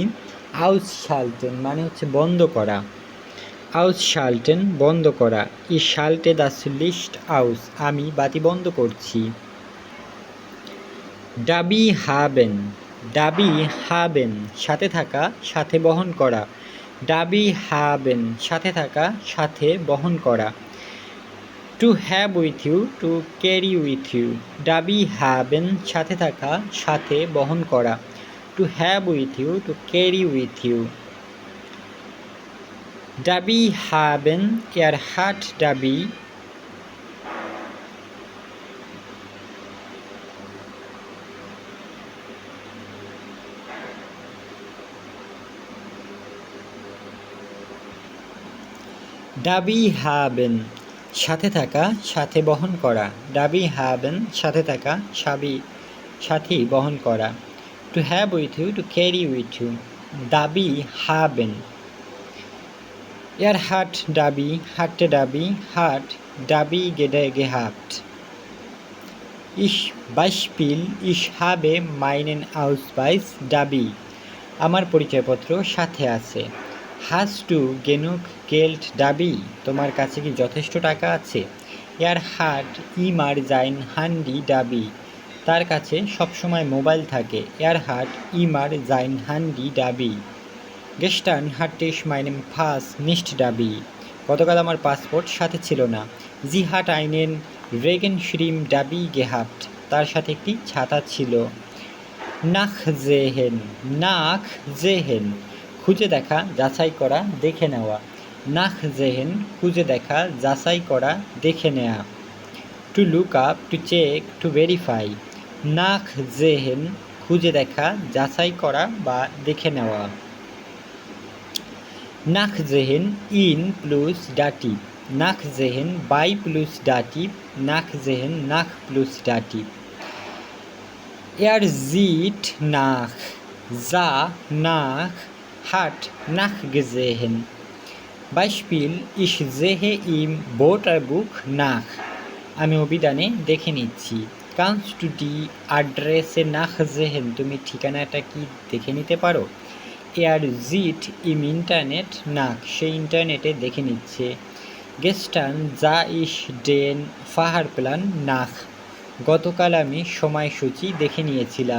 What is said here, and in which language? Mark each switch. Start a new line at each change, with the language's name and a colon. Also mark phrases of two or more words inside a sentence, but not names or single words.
Bangla: ausschalten মানে হচ্ছে বন্ধ করা, ausschalten বন্ধ করা,
German: ich schalte das Licht aus
Bangla: আমি বাতি বন্ধ করছি।
German: dabei haben
Bangla: সাথে থাকা, সাথে বহন করা।
German: dabei haben
Bangla: সাথে থাকা, সাথে বহন করা।
English: to have with you to carry with you
German: dabei haben
Bangla: সাথে থাকা, সাথে বহন করা।
English: to have with you to carry with you।
German: dabei haben hat dabei dabei haben
Bangla: সাথে থাকা, সাথে বহন করা।
German: dabei haben
Bangla: সাথে থাকা, সাথে বহন করা।
English: to have with you to carry with you
German: dabei haben। hat dabei hatte dabei hat dabei gehabt। Beispiel: ich habe meinen Ausweis dabei
Bangla: আমার পরিচয়পত্র সাথে আছে।
German: hast du genug Geld dabei
Bangla: তোমার কাছে কি যথেষ্ট টাকা আছে?
German: hat immer sein Handy dabei
Bangla: তার কাছে সবসময় মোবাইল থাকে।
German: hat immer sein Handy dabei। gestern hatte ich meinen Pass nicht dabei
Bangla: গতকাল আমার পাসপোর্ট সাথে ছিল না।
German: sie hat einen Regenschirm dabei gehabt
Bangla: তার সাথে একটি ছাতা ছিল। nachsehen খুঁজে দেখা, যাচাই করা, দেখে নেওয়া। nachsehen খুঁজে দেখা, যাচাই করা, দেখে নেওয়া।
English: to look up to check to verify nachsehen
Bangla: খুঁজে দেখা, যাচাই করা বা দেখে নেওয়া।
German: nachsehen in plus dative nachsehen bei plus Dativ, nachsehen nach plus Dativ. Er sieht nach, sah nach, hat nachgesehen. Beispiel: Ich sehe im Wörterbuch nach.
Bangla: আমি অভিধানে দেখে নিচ্ছি।
German: Kannst du die Adresse nachsehen?
Bangla: তুমি ঠিকানাটা কি দেখে নিতে পারো?
German: Er sieht im Internet nach.
Bangla: সে ইন্টারনেটে দেখে নিচ্ছে।
German: Gestern sah ich den Fahrplan nach.
Bangla: গতকাল আমি সময়সূচি দেখে নিয়েছিলাম।